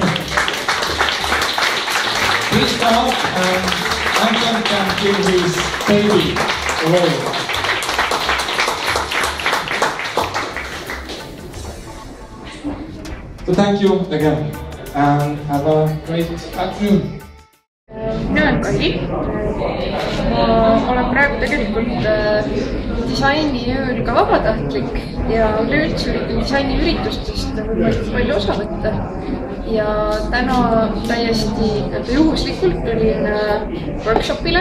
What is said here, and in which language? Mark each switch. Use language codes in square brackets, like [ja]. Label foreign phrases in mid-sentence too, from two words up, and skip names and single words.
[en] Please come up and Anton can give his baby away. So thank you again and have a great afternoon. [et] Mina olen Kairi. Ma olen praegu tegelikult disainiööl ka vabatahtlik ja üleüldse üritan disainiüritustest võimalikult palju osa võtta. Ja täna täiesti juhuslikult olin workshopile.